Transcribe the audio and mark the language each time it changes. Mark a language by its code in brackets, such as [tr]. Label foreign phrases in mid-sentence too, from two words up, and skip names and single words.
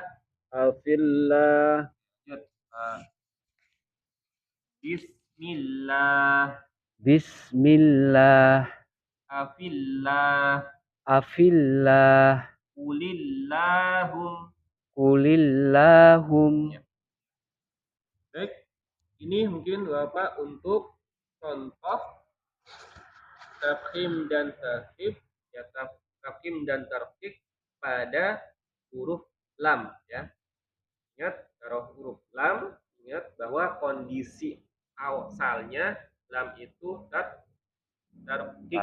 [ar] Afillah. [id] Lanjut. Bismillah. [ar] Bismillah. Afillah. Afillah. Qulillahum. Qulillahum. [id] Ya. Baik, ini mungkin Bapak untuk contoh tafhim dan tarkib ya, tafhim dan tarkib pada huruf lam ya. Ingat kalau huruf lam, ingat bahwa kondisi asalnya lam itu tarkib.